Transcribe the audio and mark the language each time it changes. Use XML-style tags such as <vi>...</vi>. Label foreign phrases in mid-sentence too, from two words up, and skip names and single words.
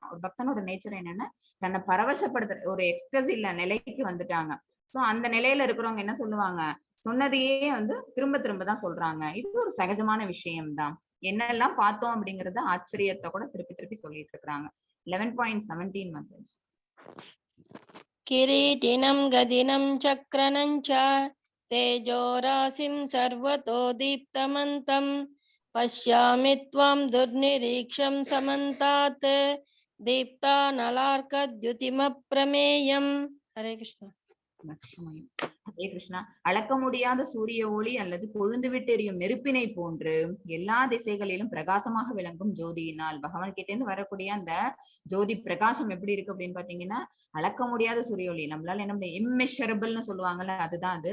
<ta>ஒரு பக்தனோட நேச்சர் என்னன்னா தன்னை பரவசப்படுத்துற ஒரு எக்ஸ்டஸ் இல்ல நிலைக்கு வந்துட்டாங்க. சோ அந்த நிலையில இருக்கிறவங்க என்ன சொல்லுவாங்க, சொன்னதையே வந்து திரும்ப திரும்ப தான் சொல்றாங்க. இது ஒரு சகஜமான விஷயம்தான். என்னெல்லாம் பார்த்தோம் அப்படிங்கறத ஆச்சரியத்தை கூட திருப்பி திருப்பி சொல்லிட்டு இருக்காங்க. 11.17 வந்துச்சு.</ta> <sa>किरीटिनं गदिनं चक्रनं च तेजोराशिं सर्वतो दीप्तमन्तं पश्यामि त्वां दुर्निरीक्षं समन्तात् दीप्तानलार्कद्युतिमप्रमेयम्। हरे कृष्ण।</sa> <ta>லட்சுமி ஹரே கிருஷ்ணா. அளக்க முடியாத சூரிய ஒளி அல்லது கொழுந்து விட்டு எரியும் நெருப்பினை போன்று எல்லா திசைகளிலும் பிரகாசமாக விளங்கும் ஜோதியினால் பகவான் கிட்ட இருந்து வரக்கூடிய அந்த ஜோதி பிரகாசம் எப்படி இருக்கு அப்படின்னு பாத்தீங்கன்னா அளக்க முடியாத சூரிய ஒளி, நம்மளால என்ன முடியும், இம்மெஷரபிள்னு சொல்லுவாங்கல்ல, அதுதான் அது.</ta>